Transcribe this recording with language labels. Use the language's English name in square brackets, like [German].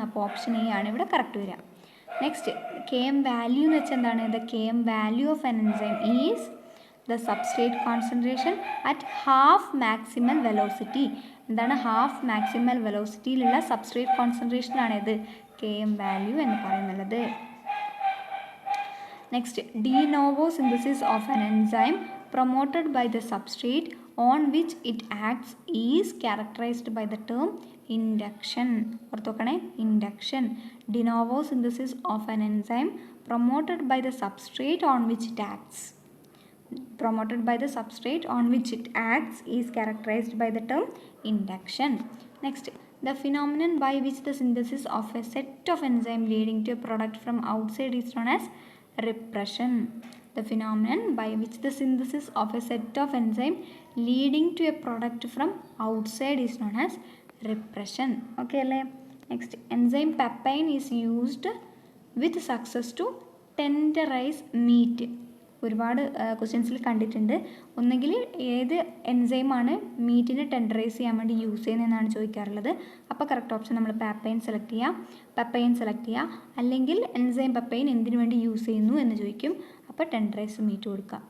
[Malayalam] അപ്പോൾ option A ആണ് ഇവിടെ കറക്റ്റ് വരിക. നെക്സ്റ്റ്, KM വാല്യൂ എന്ന് വെച്ചാൽ എന്താണ്? [English] The KM value of an enzyme is the substrate concentration at half maximal velocity. എന്താണ്? [Malayalam] ഹാഫ് മാക്സിമൽ വെലോസിറ്റിയിലുള്ള സബ്സ്ട്രേറ്റ് കോൺസെൻട്രേഷനാണ് ഇത് KM വാല്യൂ എന്ന് പറയുന്നത്. [English] Next, de novo synthesis of an enzyme promoted by the substrate on which it acts is characterized by the term induction. [Malayalam] ഓർത്തോക്കണേ, induction. [English] De novo synthesis of an enzyme promoted by the substrate on which it acts. Promoted by the substrate on which it acts is characterized by the term induction. Next, the phenomenon by which the synthesis of a set of enzyme leading to a product from outside is known as repression. The phenomenon by which the synthesis of a set of enzyme leading to a product from outside is known as repression. Okay alle. Next, enzyme papain is used with success to tenderize meat. [Malayalam] ഒരുപാട് ക്വസ്റ്റ്യൻസിൽ കണ്ടിട്ടുണ്ട്. ഒന്നുകിൽ ഏത് എൻസൈമാണ് മീറ്റിനെ ടെൻഡറൈസ് ചെയ്യാൻ വേണ്ടി use ചെയ്യുന്നതെന്നാണ് ചോദിക്കാറുള്ളത്. അപ്പോൾ correct option നമ്മൾ papain select ചെയ്യുക. അല്ലെങ്കിൽ എൻസൈം പെപ്പൈൻ എന്തിനു വേണ്ടി യൂസ് ചെയ്യുന്നു എന്ന് ചോദിക്കും. അപ്പോൾ ടെൻഡറൈസ് മീറ്റ് കൊടുക്കുക.